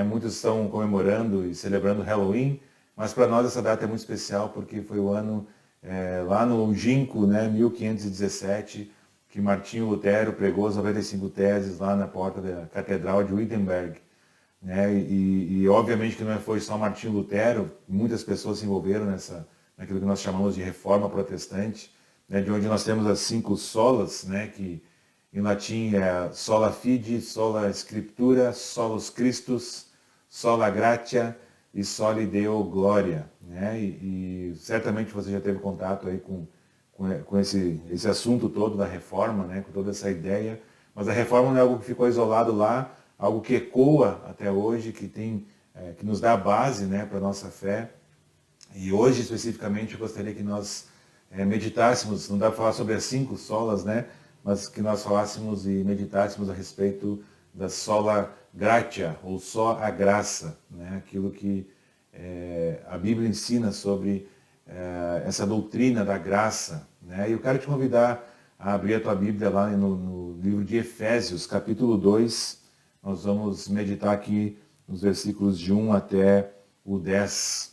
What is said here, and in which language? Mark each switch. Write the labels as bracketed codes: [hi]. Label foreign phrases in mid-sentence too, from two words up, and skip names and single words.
[pt] Muitos estão comemorando e celebrando Halloween, mas para nós essa data é muito especial porque foi o ano, lá no Ginkgo, né, 1517, que Martinho Lutero pregou as 95 teses lá na porta da Catedral de Wittenberg. Né? E obviamente que não foi só Martinho Lutero, muitas pessoas se envolveram naquilo que nós chamamos de Reforma Protestante, né? De onde nós temos as 5 solas, né? Que em latim é [la] sola fide, sola scriptura, solus Christus, sola gratia e soli Deo gloria. [pt] Né? E certamente você já teve contato aí com esse assunto todo da reforma, né? Com toda essa ideia. Mas a reforma não é algo que ficou isolado lá, algo que ecoa até hoje, que nos dá a base, né, para a nossa fé. E hoje, especificamente, eu gostaria que nós meditássemos, não dá para falar sobre as 5 solas, né, mas que nós falássemos e meditássemos a respeito da [la] sola gratia, [pt] ou só a graça, né, aquilo que a Bíblia ensina sobre essa doutrina da graça. Né? E eu quero te convidar a abrir a tua Bíblia lá no livro de Efésios, capítulo 2, nós vamos meditar aqui nos versículos de 1 até o 10.